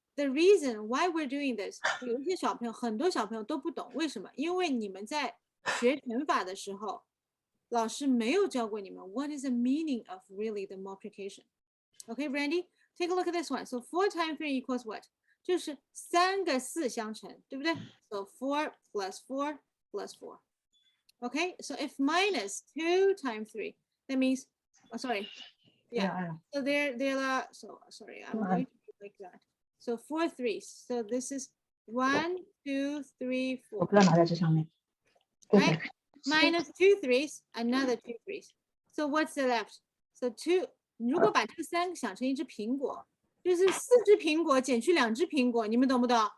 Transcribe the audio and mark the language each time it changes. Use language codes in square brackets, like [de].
[en] The reason why we're doing this， [zh] 有一些小朋友，很多小朋友都不懂，为什么？因为你们在学乘法的时候，老师没有教过你们 [en] what is the meaning of really the multiplication. Okay, Randy, take a look at this one. So 4 times 3 equals what? [zh] 就是3个4相乘，对不对？ [en] So 4 plus 4 plus 4. Okay, so if minus 2 times 3, that means, oh, sorry. Yeah. So there are, so sorry, I'm going to do like that. So 4 threes. So this is 1, 2, 3, 4. Right? Minus 2 threes, another 2 threes. So what's the left? [zh] So 2, 如果把这3个想成一只苹果，就是4只苹果减去2只苹果，你们懂不懂？